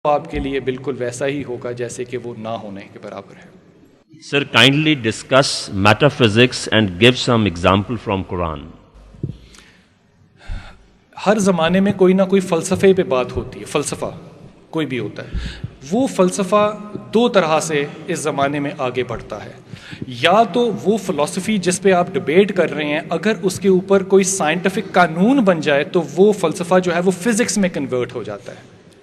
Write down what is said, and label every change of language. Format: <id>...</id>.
<ur>آپ کے لیے بالکل ویسا ہی ہوگا جیسے کہ وہ نہ ہونے کے برابر ہے.</ur> <en>Sir, kindly discuss metaphysics and give some example from Quran.</en> <ur>ہر زمانے میں کوئی نہ کوئی فلسفے پہ بات ہوتی ہے. فلسفہ کوئی بھی ہوتا ہے, وہ فلسفہ دو طرح سے اس زمانے میں آگے بڑھتا ہے. یا تو وہ فلسفی جس پہ آپ ڈبیٹ کر رہے ہیں, اگر اس کے اوپر کوئی سائنٹیفک قانون بن جائے تو وہ فلسفہ جو ہے وہ فزکس میں کنورٹ ہو جاتا ہے.</ur>